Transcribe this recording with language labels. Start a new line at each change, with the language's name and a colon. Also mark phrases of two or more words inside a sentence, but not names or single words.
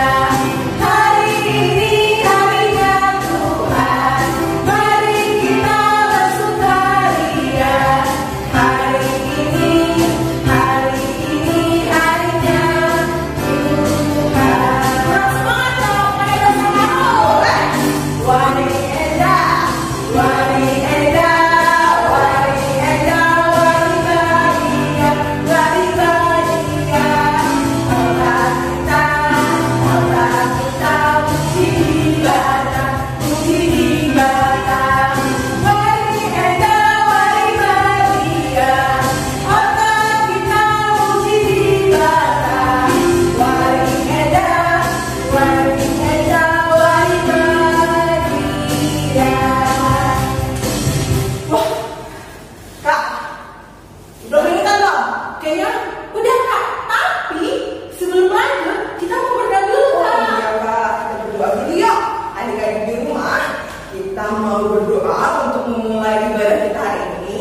Indonesian: Hari ini harinya Tuhan, mari kita bersukaria. Hari ini harinya Tuhan. Kurang semangat dong, mereka semangat boleh.
Batak Karo: Wari enda, wari enda, wari enda, wari bahagia, wari bahagia. Allah kita puji ibadah, puji ibadah. Wari enda, wari bahagia, Allah kita puji ibadah. Wari enda, wari bahagia.
Indonesian: Wah, Kak, belum ingat dong? Kayaknya udah Kak, tapi sebelum lanjut kita mau berdoa dulu Kak. Oh iya Kak, kita berdoa dulu yuk. Adik-adik di rumah, kita mau berdoa untuk memulai ibadah kita hari ini.